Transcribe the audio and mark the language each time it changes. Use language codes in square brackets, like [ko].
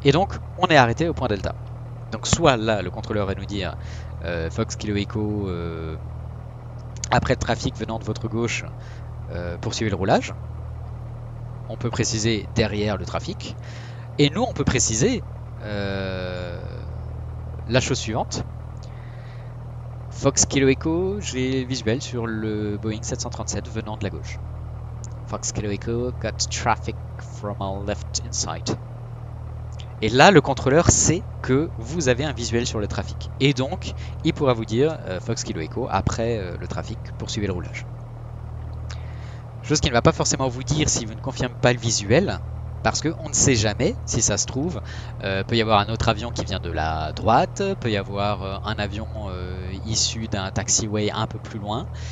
[fr] Et donc, on est arrêté au point delta. Donc, soit là, le contrôleur va nous dire Fox Kilo Echo, après le trafic venant de votre gauche, poursuivez le roulage. On peut préciser derrière le trafic. Et nous, on peut préciser la chose suivante. Fox Kilo Echo, j'ai visuel sur le Boeing 737 venant de la gauche. [en] Fox Kilo Echo, got traffic from our left inside. [fr] Et là, le contrôleur sait que vous avez un visuel sur le trafic. Et donc, il pourra vous dire Fox Kilo Echo, après le trafic, poursuivez le roulage. Chose qu'il ne va pas forcément vous dire si vous ne confirmez pas le visuel, parce qu'on ne sait jamais, si ça se trouve, peut y avoir un autre avion qui vient de la droite, peut y avoir un avion issu d'un taxiway un peu plus loin.